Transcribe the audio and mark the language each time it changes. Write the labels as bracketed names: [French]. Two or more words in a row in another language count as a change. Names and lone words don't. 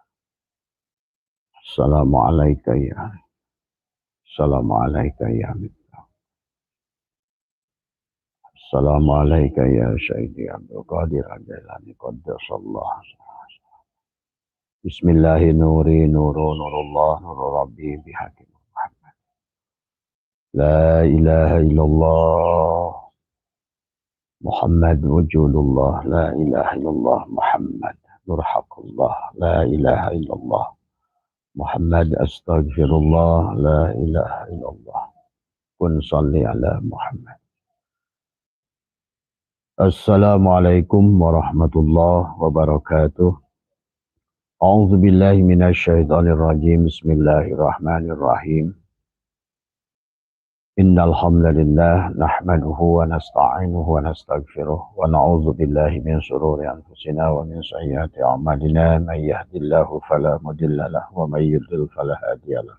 [Arabic] السلام عليكم يا. السلام عليكم يا Miftah. السلام عليكم يا سيدي Abdul Qadir Al-Jailani Qaddasallah. بسم الله الرحمن الرحيم. نور الله نور الرب بحكيم Muhammad. لا إله إلا الله. Muhammad وجود الله. لا إله إلا الله. Muhammad نور حق الله. لا إله إلا الله. Muhammad أستغفر الله. لا إله إلا الله. كن صل على Muhammad. السلام عليكم ورحمة الله وبركاته. أعوذ بالله من الشيطان الرجيم. بسم الله الرحمن الرحيم. إن الحمد لله نحمده ونستعينه ونستغفره ونعوذ بالله من شرور أنفسنا ومن سيئات أعمالنا من يهده الله فلا مضل له ومن يضلل فلا هادي له.